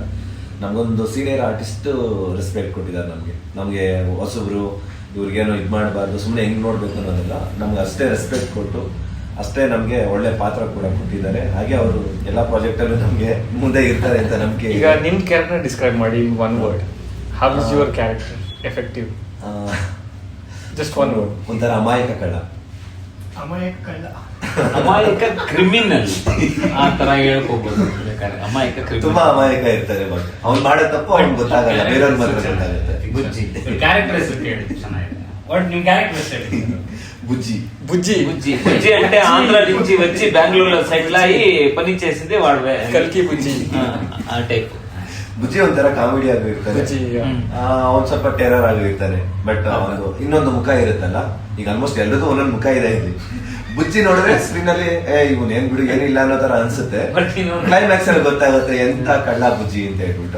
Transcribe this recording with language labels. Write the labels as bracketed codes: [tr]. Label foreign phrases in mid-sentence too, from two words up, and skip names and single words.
[kn] ನಮ್ಗೊಂದು ಸೀನಿಯರ್ ಆರ್ಟಿಸ್ಟ್ ರೆಸ್ಪೆಕ್ಟ್ ಕೊಟ್ಟಿದ್ದಾರೆ. ನಮ್ಗೆ ಹೊಸಬ್ರು ಇವ್ರಿಗೇನು ಇದು ಮಾಡಬಾರ್ದು, ಸುಮ್ಮನೆ ಹೆಂಗ್ ನೋಡ್ಬೇಕು ಅನ್ನೋದೆಲ್ಲ ನಮ್ಗೆ ಅಷ್ಟೇ ರೆಸ್ಪೆಕ್ಟ್ ಕೊಟ್ಟು ಅಷ್ಟೇ ನಮ್ಗೆ ಒಳ್ಳೆ ಪಾತ್ರ ಕೂಡ ಕೊಟ್ಟಿದ್ದಾರೆ. ಹಾಗೆ ಅವರು ಎಲ್ಲಾ ಪ್ರಾಜೆಕ್ಟ್ ಅಲ್ಲೂ ನಮ್ಗೆ ಮುಂದೆ ಇರ್ತಾರೆ ಅಂತ ನಂಬಿಕೆ. ಈಗ ನಿಮ್ ಕ್ಯಾರೆಕ್ಟರ್ ಡಿಸ್ಕ್ರೈಬ್ ಮಾಡಿ [en] in one word. How is your character effective? Just one word. [kn] ಒಂಥರ ಅಮಾಯಕ ಕಳ್ಳ. ಅಮಾಯಕ ಕ್ರಿಮಿನಲ್ ಆ ತರ ಹೇಳ್ಕೋಬಹುದು. ಅಮಾಯಕ ತುಂಬಾ ಅಮಾಯಕ ಇರ್ತಾರೆ. ಬಟ್ ಅವ್ನು ಮಾಡೋ ತಪ್ಪು ಅವ್ನು ಗೊತ್ತಾಗಲ್ಲ, ಬೇರೆಯವ್ರ ಮಾತ್ರ ಗೊತ್ತಾಗುತ್ತೆ. ಬುಜ್ಜಿ ಕ್ಯಾರೆಕ್ಟರ್ ಹೆಸರು ಕೇಳಿ ಚೆನ್ನಾಗಿದೆ. ಒಟ್ ನಿಮ್ ಕ್ಯಾರೆಕ್ಟರ್ ಹೆಸರು ಹೇಳಿ. [te] బుజ్జి బుజ్జి బుజ్జి బుజ్జి అంటే ఆంధ్ర నుంచి వచ్చి బెంగళూరులో సెటిల్ అయ్యి పని చేసింది వాడు [kn] ಕಲ್ಕಿ ಬುಜ್ಜಿ ಆ ಟೈಪ್. ಬುಜ್ಜಿ ಒಂಥರ ಕಾಮಿಡಿ ಆಗಿರ್ತಾನೆ, ಅವ್ನು ಸ್ವಲ್ಪ ಟೆರರ್ ಆಗಿರ್ತಾನೆ. ಬಟ್ ಅವನು ಇನ್ನೊಂದು ಮುಖ ಇರುತ್ತಲ್ಲ, ಈಗ ಆಲ್ಮೋಸ್ಟ್ ಎಲ್ರಿಗೂ ಒಂದೊಂದು ಮುಖ ಇದೆ ಇಲ್ಲಿ. ಬುಜ್ಜಿ ನೋಡಿದ್ರೆ ಸ್ಕ್ರೀನ್ ಅಲ್ಲಿ ಇವನ್ ಏನ್ ಬಿಡು ಏನಿಲ್ಲ ಅನ್ನೋ ತರ ಅನ್ಸುತ್ತೆ. ಕ್ಲೈಮ್ಯಾಕ್ಸ್ ಅಲ್ಲಿ ಗೊತ್ತಾಗುತ್ತೆ ಎಂತ ಕಳ್ಳ ಬುಜ್ಜಿ ಅಂತ ಹೇಳ್ಬಿಟ್ಟು.